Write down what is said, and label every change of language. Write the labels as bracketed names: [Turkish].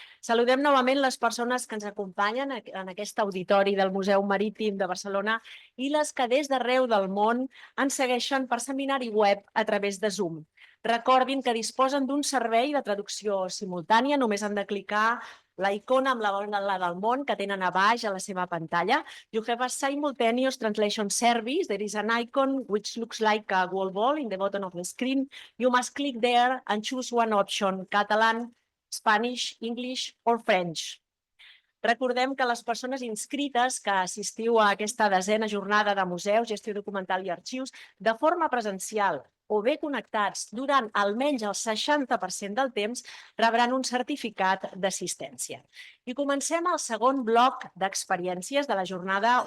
[Catalan] Saludem novament les persones que ens acompanyen en aquest auditori del Museu Marítim de Barcelona i les que des d'arreu del món ens segueixen per seminari web a través de Zoom. Recordin que disposen d'un servei de traducció simultània, només han de clicar la icona amb la del món que tenen a baix a la seva pantalla. [English] You have a simultaneous translation service. There is an icon which looks like a golf ball in the bottom of the screen. You must click there and choose one option, Catalan, Spanish, English or French. [Catalan] Recordem que les persones inscrites que assistiu a aquesta 10a jornada de museus, gestió documental i arxius de forma presencial o bé connectats durant almenys el 60% del temps rebran un certificat d'assistència. I comencem el segon bloc d'experiències de la jornada.